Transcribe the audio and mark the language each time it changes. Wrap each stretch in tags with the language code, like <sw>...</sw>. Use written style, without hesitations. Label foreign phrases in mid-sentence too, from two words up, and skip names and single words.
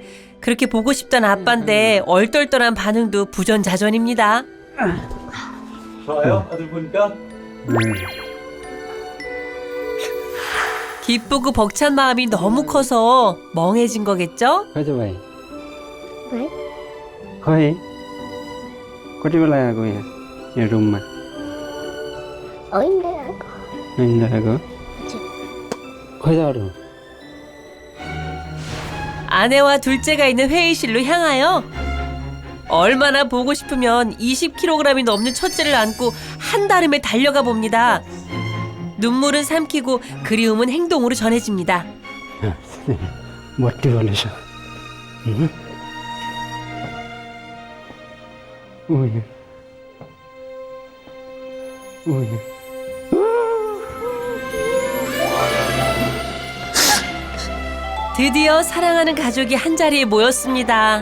<ko>그렇게 보고 싶던 아빠인데 얼떨떨한 반응도 부전자전입니다. 좋아요? 아들 보니까? 기쁘고 벅찬 마음이 너무 커서 멍해진 거겠죠? 가자 भाइ 왜?</ko> <ne>खै कति बेला आएको यहाँ रुममा 어인데 아고 होइन आएको खै त अरू</ne> <ko>아내와 둘째가 있는 회의실로 향하여 얼마나 보고 싶으면 20kg이 넘는 첫째를 안고 한달음에 달려가 봅니다. 눈물은 삼키고 그리움은 행동으로 전해집니다.</ko> <ne>मट्टी बनेछ</ne> <ko>드디어 사랑하는 가족이 한자리에 모였습니다.</ko>